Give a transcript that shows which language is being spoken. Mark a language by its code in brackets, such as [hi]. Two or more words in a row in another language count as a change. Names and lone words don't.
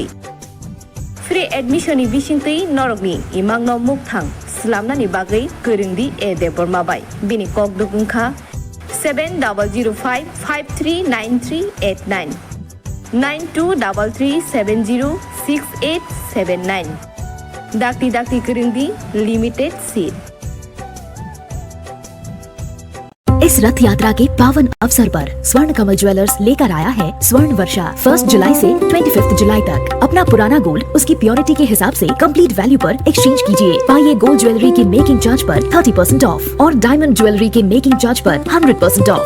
[en] Free admission [trp] ni bisingtui norokni imangno mukthang slamnani bagui goringdi e debormabai bini kokdugungkha 7005539389 9233706879 dakti goringdi [en] limited seat। [hi] इस रथ यात्रा के पावन अवसर पर स्वर्ण कमल ज्वेलर्स लेकर आया है स्वर्ण वर्षा। 1 जुलाई से 25 जुलाई तक अपना पुराना गोल्ड उसकी प्योरिटी के हिसाब से [en] complete value [hi] पर एक्सचेंज कीजिए। पाइए [en] gold jewellery [hi] के [en] making charge [hi] पर 30% ऑफ और [en] diamond jewellery [hi] के [en] making charge [hi] पर 100% ऑफ।